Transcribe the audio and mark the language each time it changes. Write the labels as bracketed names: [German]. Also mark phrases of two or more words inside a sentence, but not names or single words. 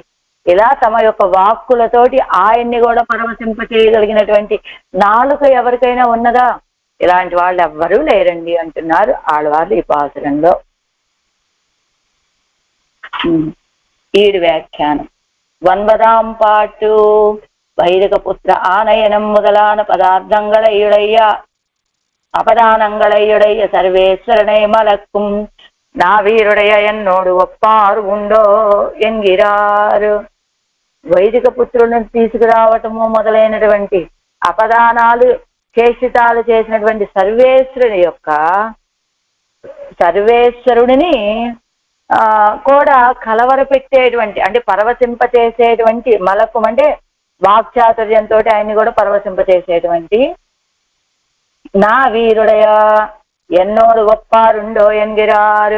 [Telugu] ఇలా తమ యొక్క వాక్కులతోటి ఆయన్ని కూడా పరవశింప చేయగలిగినటువంటి నాలుక ఎవరికైనా ఉన్నదా? ఇలాంటి వాళ్ళు ఎవ్వరూ లేరండి అంటున్నారు ఆళ్వార్లు ఈ పాసురంలో. ఈడు వ్యాఖ్యానం. 9వ పాటు. [Tamil] வைதிகபுத்திர ஆனயனம் முதலான பதார்த்தங்களையுடைய அபதானங்களையுடைய சர்வேஸ்வரனை மலக்கும் நாவீறுடைய என்னோடு ஒப்பாரு உண்டோ என்கிறார். [Telugu] వైదిక పుత్రులను తీసుకురావటము మొదలైనటువంటి అపదానాలు చేష్టితాలు చేసినటువంటి సర్వేశ్వరుడిని కూడా కలవరపెట్టేటువంటి అంటే పరవశింపచేసేటువంటి మలకం అంటే వాక్చాతుర్యంతో ఆయన్ని కూడా పరవశింపచేసేటువంటి [Tamil] நா வீறுடைய என்னோடு கொப்பாருண்டோ என்கிறார்.